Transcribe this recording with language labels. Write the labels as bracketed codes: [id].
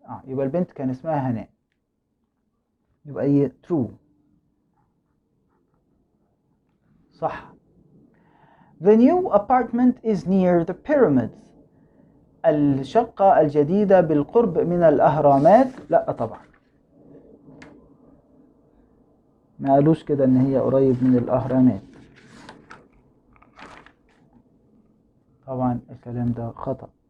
[ar] يبقى البنت كان اسمها هناء، يبقى هي [en] true [ar] صح. [en] The new apartment is near the pyramids، [ar] الشقة الجديدة بالقرب من الأهرامات. لا طبعا، ما قالوش كده ان هي قريب من الأهرامات، طبعا الكلام ده خطأ.